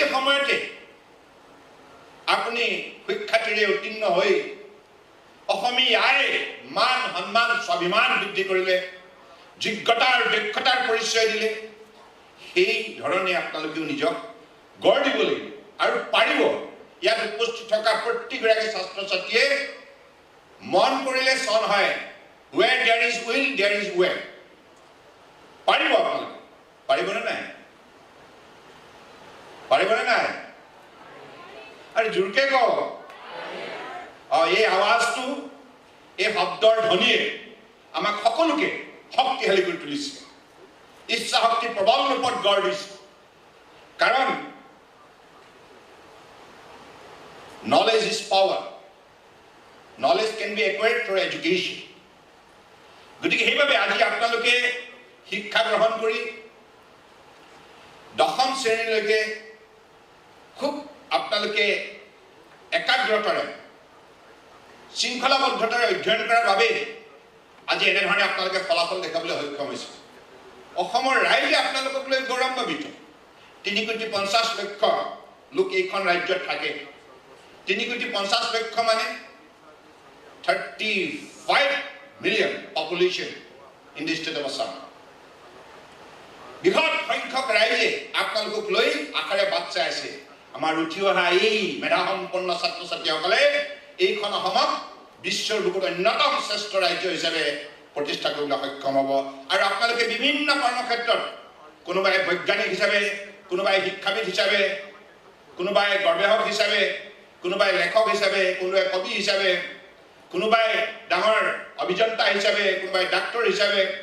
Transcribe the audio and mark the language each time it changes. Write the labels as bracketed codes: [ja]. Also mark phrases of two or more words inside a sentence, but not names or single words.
[as] সময়তে আপুনি শিক্ষাৰ্থীৰে উত্তীৰ্ণ হৈ অসমীয়াই মান সন্মান স্বাভিমান বৃদ্ধি কৰিলে যোগ্যতা আৰু দক্ষতাৰ পৰিচয় দিলে সেই ধৰণে আপোনালোকেও নিজক গঢ় দিব লাগিব আৰু পাৰিব ইয়াত উপস্থিত থকা প্ৰতিগৰাকী ছাত্ৰ ছাত্ৰীয়ে মন কৰিলে চন হয় [en] where there is will there is way [as] পাৰিব আপোনালোকে পাৰিবনে নাই পাৰিবনে নাই আৰু জোৰকে কওঁ এই আৱাজটো এই শব্দৰ ধ্বনিয়ে আমাক সকলোকে শক্তিশালী কৰি তুলিছে ইচ্ছা শক্তি প্ৰবল ৰূপত গঢ় দিছে কাৰণ [en] knowledge is power knowledge can be acquired through education [as] গতিকে সেইভাবে আজি আপোনালোকে শিক্ষা গ্ৰহণ কৰি দশম শ্ৰেণীলৈকে খুব আপোনালোকে একাগ্ৰতাৰে শৃংখলাবদ্ধতাৰে অধ্যয়ন কৰাৰ বাবে আজি এনেধৰণে আপোনালোকে ফলাফল দেখাবলৈ সক্ষম হৈছে অসমৰ ৰাইজে আপোনালোকক লৈ গৌৰৱান্বিত 3,50,00,000 লোক এইখন ৰাজ্যত থাকে 3,50,00,000 মানে [en] 35 million population in the state of Assam. [as] বৃহৎ সংখ্যক ৰাইজে আপোনালোকক লৈ আশাৰে বাট চাই আছে আমাৰ উঠি অহা এই মেধাসম্পন্ন ছাত্ৰ ছাত্ৰীসকলে এইখন অসমক বিশ্বৰ বুকুত অন্যতম শ্ৰেষ্ঠ ৰাজ্য হিচাপে প্ৰতিষ্ঠা কৰিবলৈ সক্ষম হ'ব আৰু আপোনালোকে বিভিন্ন কৰ্মক্ষেত্ৰত কোনোবাই বৈজ্ঞানিক হিচাপে কোনোবাই শিক্ষাবিদ হিচাপে কোনোবাই গৱেষক হিচাপে কোনোবাই লেখক হিচাপে কোনোবাই কবি হিচাপে কোনোবাই ডাঙৰ অভিযন্তা হিচাপে কোনোবাই ডাক্তৰ হিচাপে